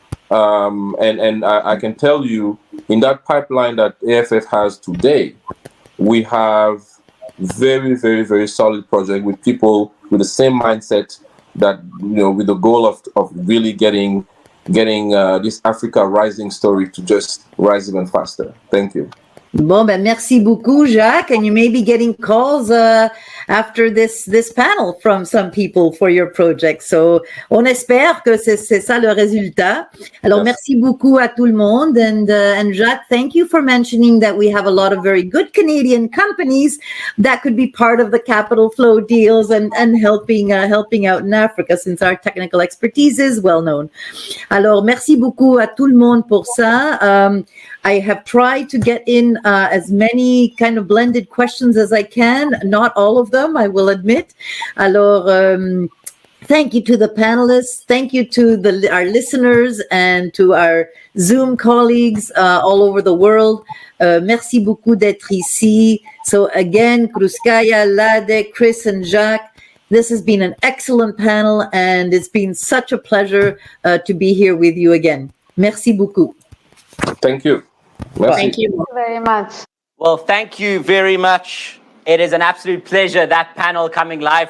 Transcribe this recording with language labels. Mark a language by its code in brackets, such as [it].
[en] And I can tell you, in that pipeline that AFF has today, we have very, very, very solid project with people with the same mindset that, with the goal of really getting this Africa rising story to just rise even faster. Thank you. [fr] Bon, ben merci beaucoup, Jacques. [en] And you may be getting calls after this panel from some people for your project. [fr] So, on espère que c'est ça le résultat. Alors, merci beaucoup à tout le monde. [en] And Jacques, thank you for mentioning that we have a lot of very good Canadian companies that could be part of the capital flow deals and helping out in Africa, since our technical expertise is well known. [fr] Alors, merci beaucoup à tout le monde pour ça. [en] I have tried to get in as many kind of blended questions as I can. Not all of them, I will admit. Alors, thank you to the panelists. Thank you to our listeners and to our Zoom colleagues all over the world. [fr] Merci beaucoup d'être ici. [en] So again, Kruskaya, Lade, Chris, and Jacques, this has been an excellent panel, and it's been such a pleasure to be here with you again. [fr] Merci beaucoup. [en] Thank you. Thank you. Thank you very much. Well, thank you very much. It is an absolute pleasure, that panel coming live.